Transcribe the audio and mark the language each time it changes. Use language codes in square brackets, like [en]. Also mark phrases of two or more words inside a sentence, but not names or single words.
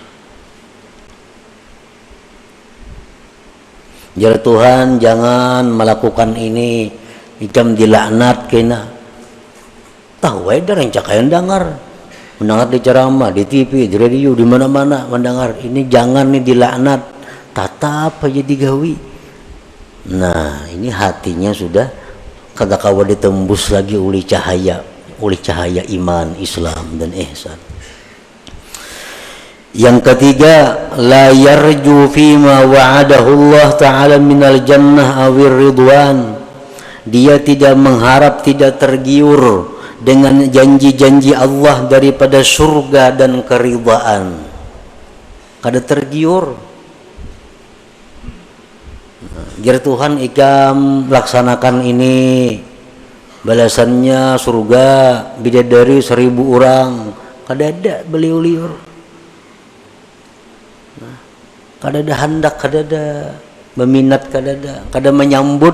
[bjn] Jar Tuhan jangan melakukan ini, ikam dilaknat kena. Tahu ada rencak yang dengar, mendengar di ceramah, di TV, di radio, di mana-mana mendengar ini jangan nih dilaknat, tatap aja digawi. Nah ini hatinya sudah kata kawa ditembus lagi oleh cahaya iman, Islam dan ihsan. [id] Yang ketiga, [ar] لا يرجو فيما وعده الله تعالى من الجنة أو الرضوان. [id] Dia tidak mengharap, tidak tergiur dengan janji-janji Allah daripada surga dan keridhaan. [bjn] Kada tergiur. Jar Tuhan ikam laksanakan ini, balasannya surga bidadari 1000 orang. Kada ada beliau-liur. Kada ada hendak, kada ada meminat, kada menyambut.